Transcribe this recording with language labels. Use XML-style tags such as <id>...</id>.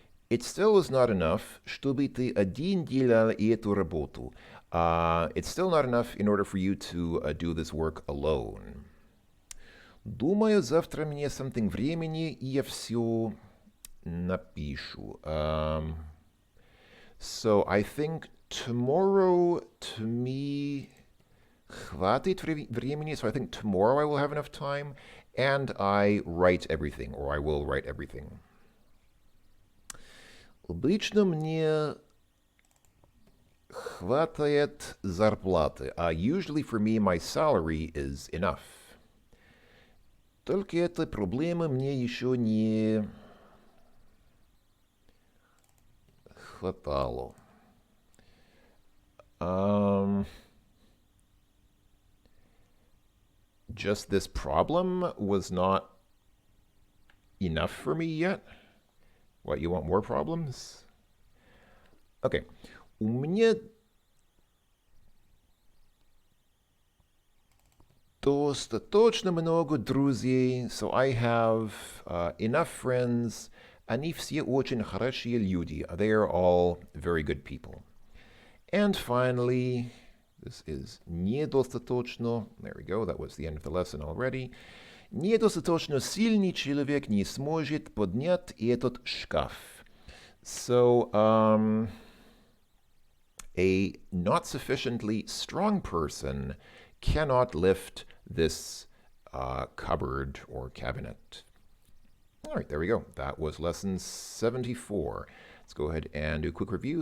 <en>It still is not enough, чтобы ты один делал эту работу. It's still not enough in order for you to do this work alone.</en> <ru>Думаю, завтра мне something времени, и я все напишу.</ru> <en>So I think tomorrow to me хватит времени, so I think tomorrow I will have enough time, and I write everything, or I will write everything.</en> <ru>Обычно мне хватает зарплаты.</ru> <en>Usually for me, my salary is enough.</en> <ru>Только эта проблема мне еще не хватало.</ru> <en>Just this problem was not enough for me yet? What, you want more problems? Okay.</en> <ru>У меня достаточно много друзей, so I have enough friends. Они все очень хорошие люди.</ru> <en>They are all very good people. And finally, this is недостаточно. There we go. That was the end of the lesson already.</en> <ru>Недостаточно сильный человек не сможет поднять этот шкаф.</ru> <en>So, a not sufficiently strong person cannot lift this cupboard or cabinet. All right, there we go. That was lesson 74. Let's go ahead and do a quick review.</en>